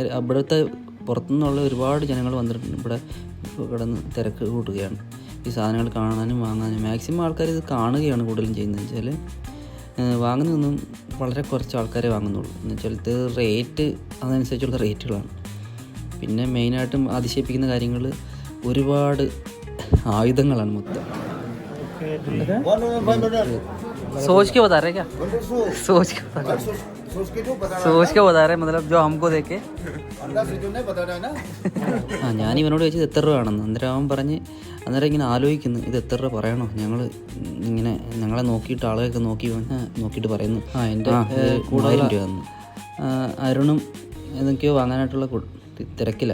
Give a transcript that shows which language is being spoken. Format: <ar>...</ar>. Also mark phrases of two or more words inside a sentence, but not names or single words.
<ml>അവിടുത്തെ പുറത്തുനിന്നുള്ള ഒരുപാട് ജനങ്ങൾ വന്നിട്ടുണ്ട്. ഇവിടെ കിടന്ന് തിരക്ക് കൂട്ടുകയാണ് ഈ സാധനങ്ങൾ കാണാനും വാങ്ങാനും. മാക്സിമം ആൾക്കാർ ഇത് കാണുകയാണ് കൂടുതലും ചെയ്യുന്നത്. വെച്ചാൽ വാങ്ങുന്നതൊന്നും വളരെ കുറച്ച് ആൾക്കാരെ വാങ്ങുന്നുള്ളൂ. എന്ന് വെച്ചാൽ ഇത് റേറ്റ് അതനുസരിച്ചുള്ള റേറ്റുകളാണ്. പിന്നെ മെയിനായിട്ടും അതിശയിപ്പിക്കുന്ന കാര്യങ്ങൾ ഒരുപാട് ആയുധങ്ങളാണ് മൊത്തം.</ml> <hi>सोच के बता रहे क्या? सोच के बता रहे मतलब जो हमको देखे.</hi> <ml>ഞാൻ ഇവനോട് ചോദിച്ചത് എത്ര രൂപ ആണെന്ന്. അന്നേരം അവൻ പറഞ്ഞ്, അന്നേരം ഇങ്ങനെ ആലോചിക്കുന്നു ഇത് എത്ര രൂപ പറയണോ. ഇങ്ങനെ ഞങ്ങളെ നോക്കിയിട്ട് ആളുകളൊക്കെ നോക്കിയിട്ട് പറയുന്നു എൻ്റെ 3000 രൂപ തന്നു. അരുണും എന്തൊക്കെയോ വാങ്ങാനായിട്ടുള്ള തിരക്കില്ല.</ml>